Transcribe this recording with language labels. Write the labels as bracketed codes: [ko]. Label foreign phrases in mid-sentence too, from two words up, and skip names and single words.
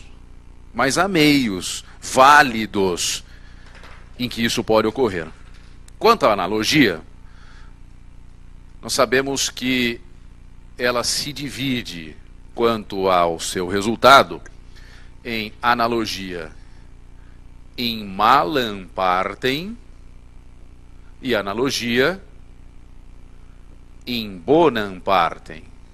[pt] Mas há meios válidos em que isso pode ocorrer. Quanto à analogia, nós sabemos que ela se divide, quanto ao seu resultado, em analogia [la] in malam partem [pt] e analogia [la] in bonam partem.